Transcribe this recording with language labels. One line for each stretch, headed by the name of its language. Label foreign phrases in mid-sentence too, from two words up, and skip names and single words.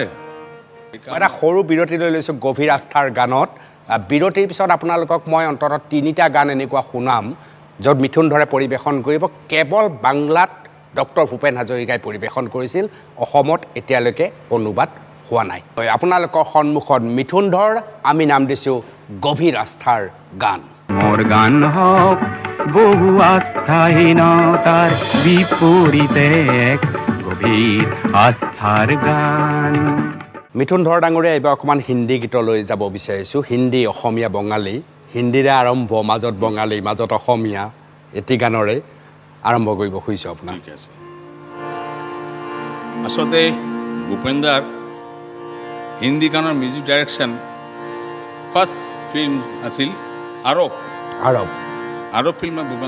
Assamese: এটা সৰু বিৰতি লৈ লৈছোঁ গভীৰ আস্থাৰ গানত বিৰতিৰ পিছত আপোনালোকক মই অন্ততঃ 3টা গান এনেকুৱা শুনাম য'ত মিথুন ধৰে পৰিৱেশন কৰিব কেৱল বাংলাত ডক্টৰ ভূপেন হাজৰিকাই পৰিৱেশন কৰিছিল অসমত এতিয়ালৈকে অনুবাদ হোৱা নাই আপোনালোকৰ সন্মুখত মিথুন ধৰ আমি নাম দিছোঁ গভীৰ আস্থাৰ গান
Bangla: মোর গান হক বহু আস্থাহীনতার বিপরীতে এক গভীর আস্থার গান
Assamese: মিথুন ধৰ ডাঙৰীয়া এইবাৰ অকণমান হিন্দী গীতলৈ যাব বিচাৰিছোঁ হিন্দী অসমীয়া বঙালী হিন্দীৰে আৰম্ভ মাজত বঙালী মাজত অসমীয়া এটি গানৰে আৰম্ভ কৰিব খুজিছোঁ আপোনাক ঠিক আছে আচলতে ভূপেন দাৰ হিন্দী গানৰ
English: music direction first film
Assamese: আছিল আৰৱ ফিল্মত ভূপেন